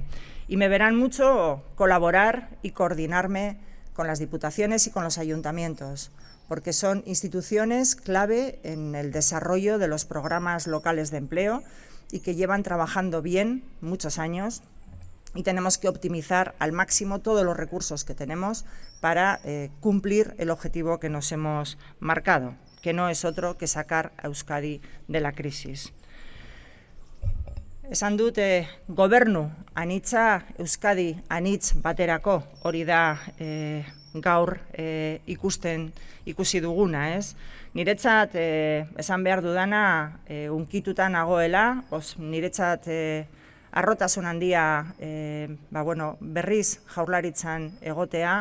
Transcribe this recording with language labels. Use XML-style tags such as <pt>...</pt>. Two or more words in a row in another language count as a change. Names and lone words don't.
<es>Y me verán mucho colaborar y coordinarme con las diputaciones y con los ayuntamientos, porque son instituciones clave en el desarrollo de los programas locales de empleo y que llevan trabajando bien muchos años. Y tenemos que optimizar al máximo todos los recursos que tenemos para cumplir el objetivo que nos hemos marcado, que no es otro que sacar a Euskadi de la crisis.</es> <eu>Esan dut, gobernu anitza Euskadi anitz baterako, hori da gaur ikusi duguna, ez? Niretzat esan behar dudana unkituta nagoela, niretzat arrotasun handia berriz Jaurlaritzan egotea.</eu>